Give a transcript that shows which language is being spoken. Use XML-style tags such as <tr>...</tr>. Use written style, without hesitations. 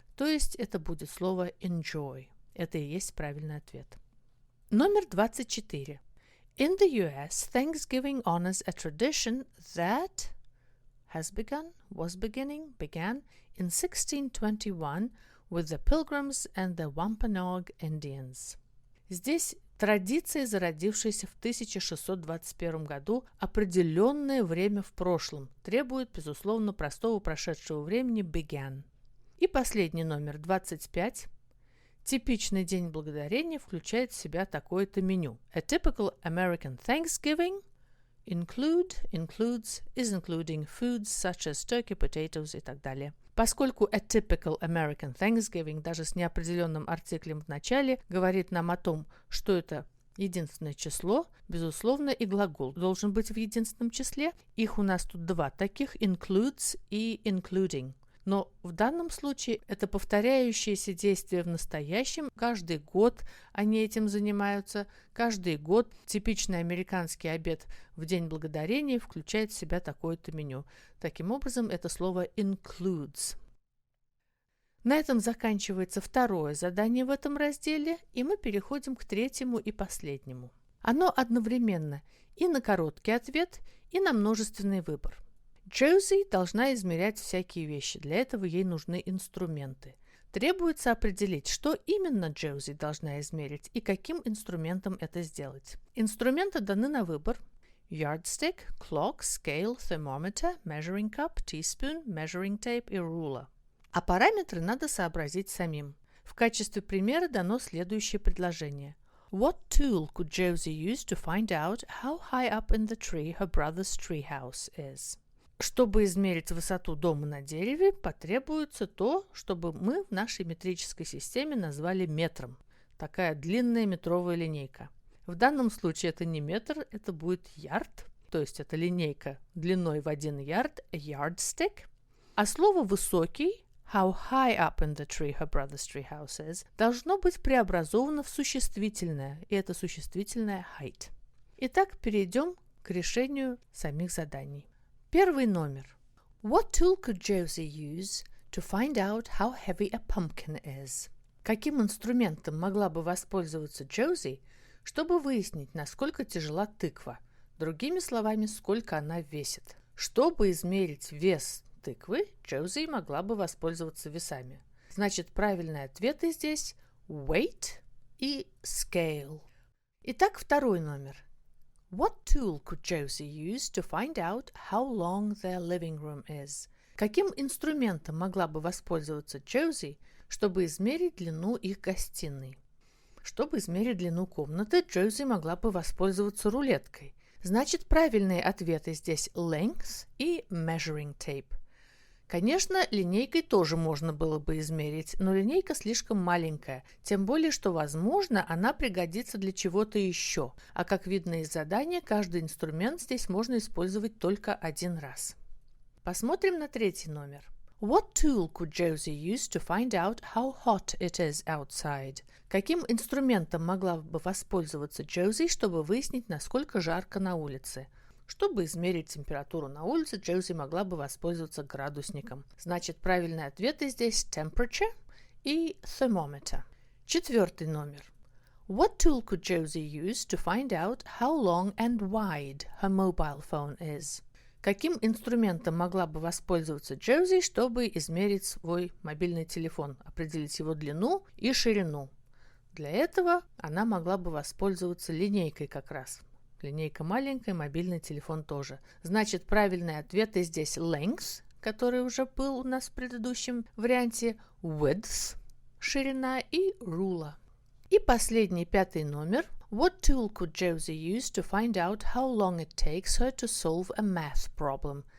<ru>То есть это будет слово enjoy. Это и есть правильный ответ. Номер 24.</ru> <en>In the US, Thanksgiving honors a tradition that began in 1621 with the Pilgrims and the Wampanoag Indians.</en> <ru>Здесь традиция, зародившаяся в 1621 году, определенное время в прошлом, требует, безусловно, простого прошедшего времени began. И последний номер 25. Типичный День Благодарения включает в себя такое-то меню.</ru> <en>A typical American Thanksgiving includes, is including foods such as turkey, potatoes</en> <ru>и так далее. Поскольку</ru> <en>a typical American Thanksgiving</en> <ru>даже с неопределенным артиклем в начале говорит нам о том, что это единственное число, безусловно, и глагол должен быть в единственном числе. Их у нас тут два таких, includes и including. Но в данном случае это повторяющееся действие в настоящем. Каждый год они этим занимаются. Каждый год типичный американский обед в День Благодарения включает в себя такое-то меню. Таким образом, это слово includes. На этом заканчивается второе задание в этом разделе, и мы переходим к третьему и последнему. Оно одновременно и на короткий ответ, и на множественный выбор. Джози должна измерять всякие вещи, для этого ей нужны инструменты. Требуется определить, что именно Джози должна измерить и каким инструментом это сделать. Инструменты даны на выбор: yardstick, clock, scale, thermometer, measuring cup, teaspoon, measuring tape и ruler. А параметры надо сообразить самим. В качестве примера дано следующее предложение.</ru> <en>What tool could Josie use to find out how high up in the tree her brother's treehouse is?</en> <ru>Чтобы измерить высоту дома на дереве, потребуется то, чтобы мы в нашей метрической системе назвали метром. Такая длинная метровая линейка. В данном случае это не метр, это будет ярд, то есть это линейка длиной в 1 ярд, yardstick. А слово «высокий»,</ru> <en>how high up in the tree her brother's treehouse is,</en> <ru>должно быть преобразовано в существительное, и это существительное height. Итак, перейдем к решению самих заданий. Первый номер.</ru> <en>What tool could Josie use to find out how heavy a pumpkin is?</en> <ru>Каким инструментом могла бы воспользоваться Джози, чтобы выяснить, насколько тяжела тыква? Другими словами, сколько она весит. Чтобы измерить вес тыквы, Джози могла бы воспользоваться весами. Значит, правильные ответы здесь weight и scale. Итак, второй номер.</ru> <en>What tool could Josie use to find out how long their living room is?</en> <ru>Каким инструментом могла бы воспользоваться Джози, чтобы измерить длину их гостиной? Чтобы измерить длину комнаты, Джози могла бы воспользоваться рулеткой. Значит, правильные ответы здесь length и measuring tape. Конечно, линейкой тоже можно было бы измерить, но линейка слишком маленькая, тем более, что, возможно, она пригодится для чего-то еще. А как видно из задания, каждый инструмент здесь можно использовать только один раз. Посмотрим на третий номер.</ru> <en>What tool could Josie use to find out how hot it is outside?</en> <ru>Каким инструментом могла бы воспользоваться Джози, чтобы выяснить, насколько жарко на улице? Чтобы измерить температуру на улице, Джози могла бы воспользоваться градусником. Значит, правильные ответы здесь temperature и thermometer. Четвертый номер.</ru> <en>What tool could Josie use to find out how long and wide her mobile phone is?</en> <ru>Каким инструментом могла бы воспользоваться Джози, чтобы измерить свой мобильный телефон, определить его длину и ширину? Для этого она могла бы воспользоваться линейкой как раз. Линейка маленькая, мобильный телефон тоже. Значит, правильные ответы здесь length, который уже был у нас в предыдущем варианте, width, ширина, и ruler. И последний, пятый номер.</ru> <en>What tool could Josie use to find out how long it takes her to solve a math problem?</en>